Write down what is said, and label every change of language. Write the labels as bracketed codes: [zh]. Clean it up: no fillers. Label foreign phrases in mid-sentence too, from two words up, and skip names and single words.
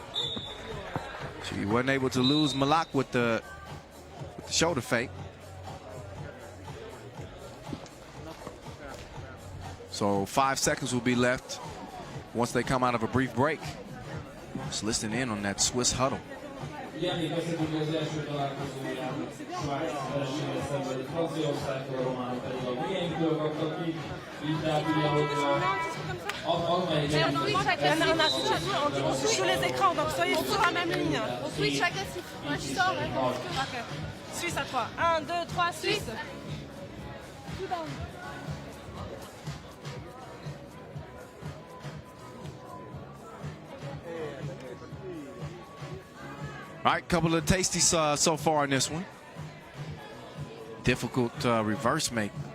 [en] She wasn't able to lose Malak with the shoulder fake. So 5 seconds will be left once they come out of a brief break. Just listening in on that Swiss huddle. [hu] Ilyenik összetudja az első találkozóján Svájc vereséget szenvedett Franciaországtól, a románok pedig a miénkből kaptak ki, így tehát ugye, hogy amelyik [fr] On switch sur les écrans, donc soyez sur la même ligne. On switch agressif. Moi je sors. Ok. Suisse à 3. 1, 2, 3, Suisse. [en] All right, couple of tasties so far in this one. Difficult reverse make.